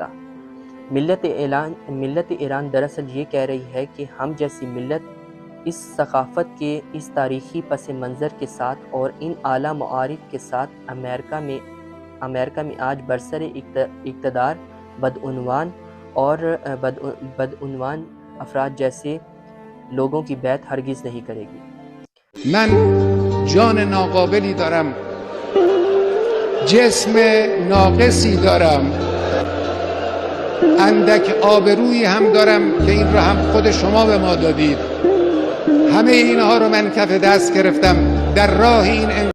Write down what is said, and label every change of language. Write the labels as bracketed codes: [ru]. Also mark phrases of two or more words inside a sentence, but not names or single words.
[ur] ملت ایران دراصل یہ کہہ رہی ہے کہ ہم جیسی ملت اس ثقافت کے، اس تاریخی پس منظر کے ساتھ اور ان اعلیٰ معارف کے ساتھ امریکہ میں آج برسر اقتدار بدعنوان افراد جیسے لوگوں کی بیعت ہرگز نہیں کرے گی۔ [fa] من جان ناقابلی دارم، جسم ناقصی دارم، اندک آبرویی هم دارم که این را هم خود شما به ما دادید. همه اینها رو من کف دست گرفتم در راه این